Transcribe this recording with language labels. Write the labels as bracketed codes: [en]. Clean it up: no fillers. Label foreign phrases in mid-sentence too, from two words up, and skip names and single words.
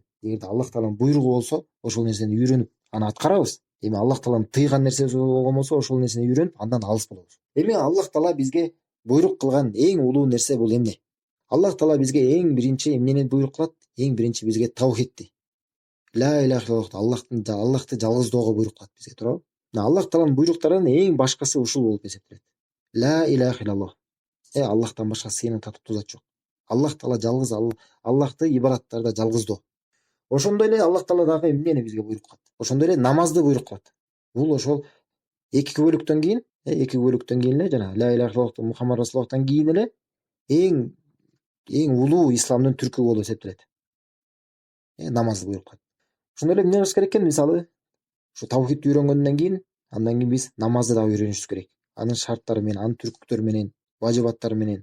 [ky] Эгерде Аллах тааланын буйругу болсо, ошол нерсени үйрөнүп, аны аткарабыз. Эми Аллах тааланын тыйган нерсеси болгон болсо, ошол нерсени үйрөнүп, андан алыс болобуз. Эми Аллах таала бизге буйрук кылган эң улуу нерсе бул эмне? Аллах таала бизге эң биринчи эмнени буйрук кылат? Эң биринчи бизге таухидти, [ar] لا إله إلا الله, [ky] Аллахты жалгыздоого буйрук кылат бизге, туурабы? Аллах тааланын буйруктарынын эң башкысы ушул болуп эсептелет. [ar] لا إله إلا الله. [ky] Аллахтан башка сыйынып татыптуу зат жок. Аллах таала жалгыз, Аллахты ибадаттарда жалгыздоо. Ошондой эле Аллах таала дагы эмнени бизге буйрук кылат? Ошондой эле намазды буйрук кылат. Бул ошол эки бөлүктөн кийин эле жана [ar] لا إله إلا الله [ky] Мухаммад расулуллахтан кийин эле эң улуу исламдын түркү болуп эсептелет. Намазды буйрук кылат. Ошондой эле эмне кылыш керек экен? Мисалы, ушу таухидти үйрөнгөндөн кийин, андан кийин биз намазды дагы үйрөнүшүбүз керек. Анын шарттары менен, анын түрктөрү менен, важибаттары менен.